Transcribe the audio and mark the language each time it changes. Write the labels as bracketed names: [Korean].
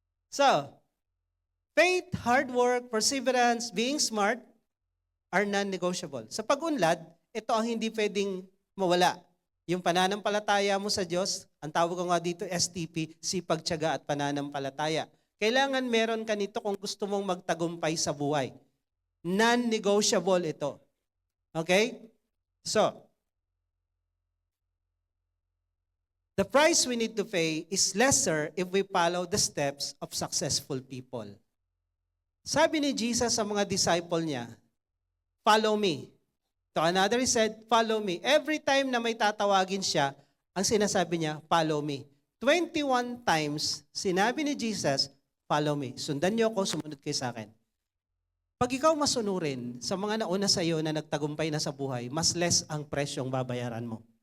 [English] So, faith, hard work, perseverance, being smart are non-negotiable. [Filipino] Sa pag-unlad, ito ang hindi pwedeng mawala. Yung pananampalataya mo sa Diyos, ang tawag ko nga dito STP, sipag, tiyaga at pananampalataya. Kailangan meron ka nito kung gusto mong magtagumpay sa buhay. Non-negotiable ito. Okay? [English] So, the price we need to pay is lesser if we follow the steps of successful people. [Filipino] Sabi ni Jesus sa mga disciple niya, [English] follow me. To another he said, follow me. Every time [Filipino] na may tatawagin siya, ang sinasabi niya, [English] follow me. [Filipino] 21 times, sinabi ni Jesus, [English] follow me. [Filipino] Sundan niyo ako, sumunod kayo sa akin. Pag ikaw masunurin sa mga nauna sa iyo na nagtagumpay na sa buhay, mas less ang presyong babayaran mo.